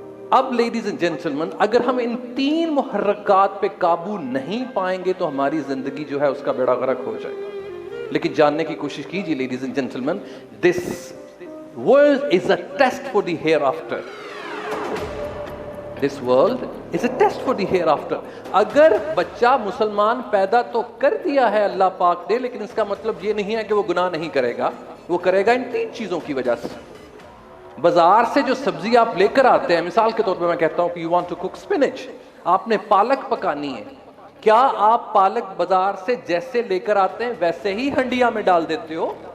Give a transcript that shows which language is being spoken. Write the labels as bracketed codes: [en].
[ur] اب ladies and جینٹلمن، اگر ہم ان تین محرکات پہ قابو نہیں پائیں گے تو ہماری زندگی جو ہے اس کا بیڑا غرق ہو جائے گا۔ لیکن جاننے کی کوشش کیجیے ladies and جینٹلمن، [en] This world is a test for the hereafter. This world is a test for the hereafter. [ur] اگر بچہ مسلمان پیدا تو کر دیا ہے اللہ پاک نے، لیکن اس کا مطلب یہ نہیں ہے کہ وہ گناہ نہیں کرے گا، وہ کرے گا ان تین چیزوں کی وجہ سے۔ بازار سے جو سبزی آپ لے کر آتے ہیں، مثال کے طور پہ میں کہتا ہوں کہ [en] you want to cook spinach، [ur] آپ نے پالک پکانی ہے، کیا آپ پالک بازار سے جیسے لے کر آتے ہیں ویسے ہی ہنڈیا میں ڈال دیتے ہو؟